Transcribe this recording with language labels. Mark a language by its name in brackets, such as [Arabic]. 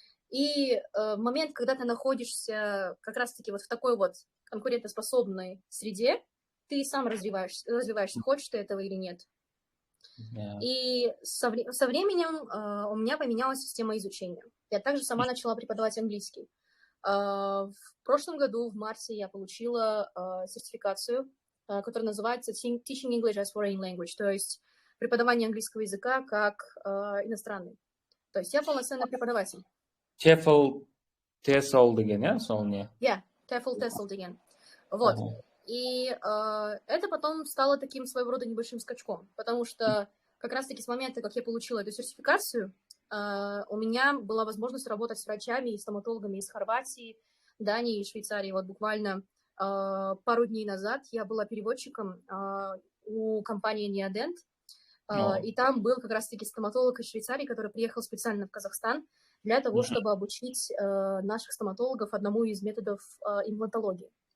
[Russian] И момент, когда ты находишься как раз-таки вот в такой вот конкурентоспособной среде, ты сам развиваешься, хочешь ты этого или нет. И со временем у меня поменялась система изучения. Я также сама начала преподавать английский. В прошлом году, в марте, я получила сертификацию, которая называется Teaching English as Foreign Language, то есть преподавание английского языка как иностранный. То есть я полноценный преподаватель. [Kazakh] TEFL деген, сол не? TEFL деген. [Russian] Вот. И это потом стало таким своего рода небольшим скачком, потому что как раз-таки с момента, как я получила эту сертификацию, у меня была возможность работать с врачами и стоматологами из Хорватии, Дании и Швейцарии. Вот буквально пару дней назад я была переводчиком у компании Neodent, и там был как раз-таки стоматолог из Швейцарии, который приехал специально в Казахстан для того, чтобы обучить наших стоматологов одному из методов имплантологии.